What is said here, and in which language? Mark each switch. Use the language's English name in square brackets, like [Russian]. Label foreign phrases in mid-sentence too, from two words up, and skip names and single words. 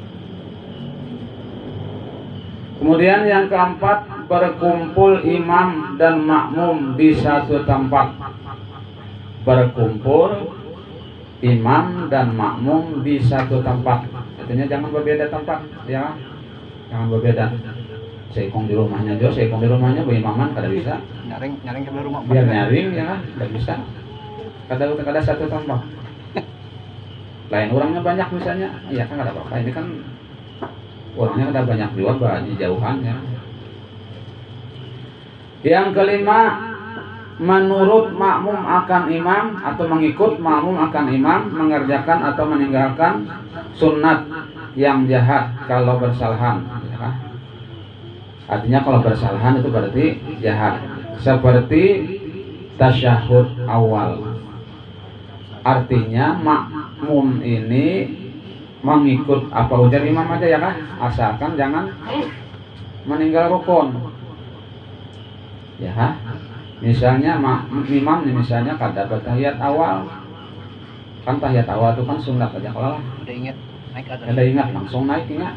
[Indonesian] Kemudian yang keempat, berkumpul imam dan makmum di satu tempat. Berkumpul imam dan makmum di satu tempat. Artinya jangan berbeda tempat, ya. Jangan berbeda. [Banjar] Seikong di rumahnya Jo, seikong di rumahnya berimaman kada bisa. Nyaring ke rumah. Biar nyaring ya kan, kada bisa. Kada satu tempat. Lain orangnya banyak misalnya, iya kan kada apa-apa. Ini kan orangnya kada banyak juga di jauhan ya. [Indonesian] Yang kelima, menurut makmum akan imam atau mengikut makmum akan imam, mengerjakan atau meninggalkan sunat yang jahat kalau bersalahan, ya. Artinya kalau bersalahan itu berarti jahat, seperti tasyahud awal. [Banjar] Artinya makmum ini mengikut apa ujar imam aja ya kan, asalkan jangan meninggal rukun, ya. Misalnya imam nih, misalnya kada tahiyat awal, kan tahiyat awal itu kan sunat aja, kalau ada ingat langsung naik ingat.